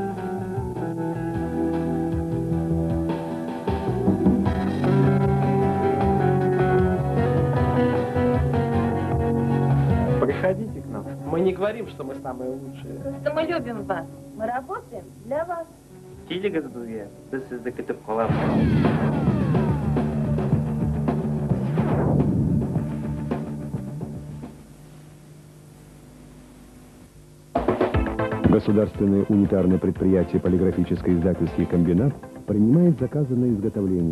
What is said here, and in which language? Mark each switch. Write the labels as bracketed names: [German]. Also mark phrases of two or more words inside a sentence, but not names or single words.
[Russian] Приходите к нам. Мы не говорим, что мы самые лучшие. Просто мы любим вас. Мы работаем для вас. [Kazakh] Келіңіз бізге, біз сізді күтіп қаламыз. [Russian] Государственное унитарное предприятие «Полиграфическо-издательский комбинат» принимает заказы на изготовление